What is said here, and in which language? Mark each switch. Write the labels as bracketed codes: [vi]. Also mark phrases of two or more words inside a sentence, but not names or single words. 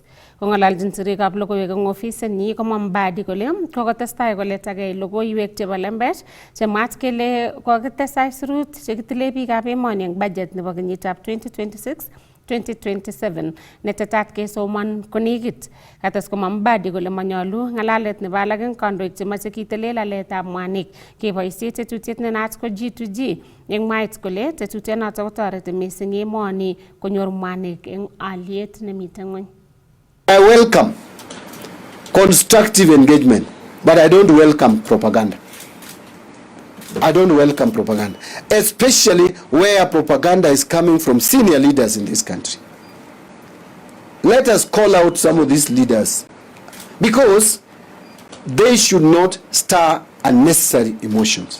[kln] Kong'ololjin sirikab logoiwek eng ofisinyi komwa Mbadi kole kokotestai koletagei logoiwek chebo lembech chemwaat kele kokitesak aisurut chekitile biikab emoni eng budget nebo kenyitab 2026-2027 netetat kesoman konekit. Kates komwa Mbadi kole manyolu ng'alalet nebo alak eng kandoik chemache kitile laletab mwanik keboisie tetutiet nenaat ko G2G eng mwaet kole tetutionoto kotoreti mising emoni konyor mwanik eng aliet nemite ng'ony. [en] I welcome constructive engagement, but I don't welcome propaganda. I don't welcome propaganda, especially where propaganda is coming from senior leaders in this country. Let us call out some of these leaders because they should not stir unnecessary emotions.